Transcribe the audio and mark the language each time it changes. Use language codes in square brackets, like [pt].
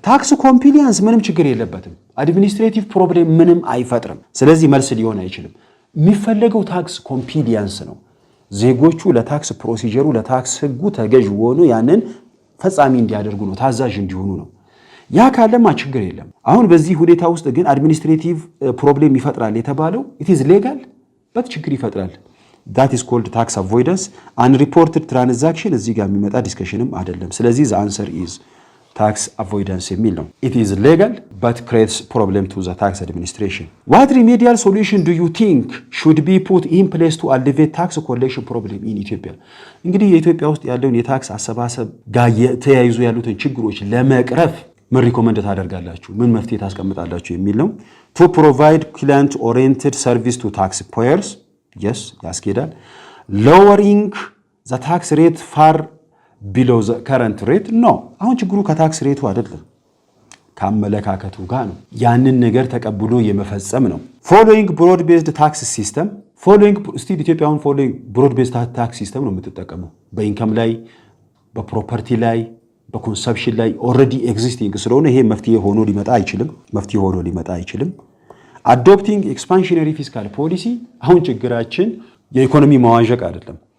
[am] ታክስ ኮምፕሊያንስ ምንም ችግር የለበትም። አድሚኒስትሬቲቭ ፕሮብሌም ምንም አይፈጥርም። ስለዚህ መልስ ሊሆን አይችልም። የሚፈለገው ታክስ ኮምፕሊያንስ ነው። ዜጎቹ ለታክስ ፕሮሲጀሩ ለታክስ ህጉ ተገዥ ሆኖ ያንን ፈጻሚ እንዲያደርጉ ነው፣ ታዛዥ እንዲሆኑ ነው። ያ ካለማ ችግር የለም። አሁን በዚህ ሁኔታ ውስጥ ግን አድሚኒስትሬቲቭ ፕሮብሌም ይፈጥራል የተባለው [en] it is legal but [am] ችግር ይፈጥራል። [en] that is called tax avoidance. unreported transaction [am] እዚህ ጋር የሚመጣ ዲስከሽንም አይደለም። ስለዚህ [en] the answer is tax avoidance የሚል ነው። it is legal but creates problem to the tax administration. what remedial solution do you think should be put in place to alleviate tax collection problem in Ethiopia? [am] እንግዲህ የኢትዮጵያ ውስጥ ያለውን የታክስ አሰባሰብ ጋር ተያይዞ ያሉትን ችግሮች ለመቅረፍ ምን ሪኮመንድ ታደርጋላችሁ? ምን መፍትሄ ታስቀምጣላችሁ የሚል ነው። [en] to provide client oriented service to taxpayers. yes ያስኬዳል። lowering the tax rate far below the current rate. [am] no አሁን ችግሩ ከታክስ ሬቱ አይደለም ከአመለካከቱ ጋር ነው። ያንን ነገር ተቀብሎ የመፈጸም ነው። [en] following broad based tax system. [am] still ኢትዮጵያውን [en] following broad based tax system [am] ነው የምትጠቀመው። በኢንካም ላይ በፕሮፐርቲ ላይ በኮንሰፕሽን ላይ ኦልሬዲ ኤግዚስቲንግ ስለሆነ ይሄ መፍትሄ ሆኖ ሊመጣ አይችልም። አዶፕቲንግ ኤክስፓንሽነሪ ፊስካል ፖሊሲ። አሁን ችግራችን የኢኮኖሚ መዋዠቅ አይደለም።